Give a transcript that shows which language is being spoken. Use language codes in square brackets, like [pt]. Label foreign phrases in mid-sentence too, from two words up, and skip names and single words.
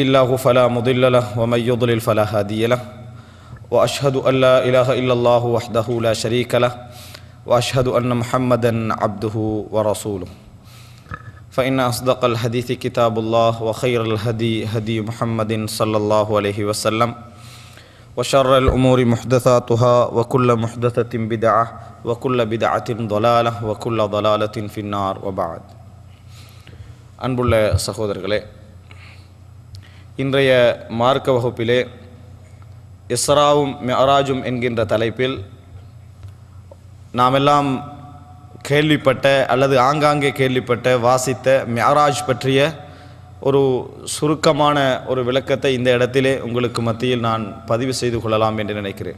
[ar] الله فلا مضل له ومن يضلل فلا هادي له وأشهد أن لا إله إلا الله وحده لا شريك له وأشهد أن محمدا عبده ورسوله فإن أصدق الحديث كتاب الله وخير الهدي هدي محمد صلى الله عليه وسلم وشر الأمور محدثاتها وكل محدثة بدعة وكل بدعة ضلالة وكل ضلالة في النار وبعد. [ta] அன்புள்ள சகோதரர்களே, இன்றைய மார்க்க வகுப்பிலே இஸ்ராவும் மிஅராஜும் என்கின்ற தலைப்பில் நாமெல்லாம் கேள்விப்பட்ட அல்லது ஆங்காங்கே கேள்விப்பட்ட வாசித்த மிஅராஜ் பற்றிய ஒரு சுருக்கமான ஒரு விளக்கத்தை இந்த இடத்திலே உங்களுக்கு மத்தியில் நான் பதிவு செய்து கொள்ளலாம் என்று நினைக்கிறேன்.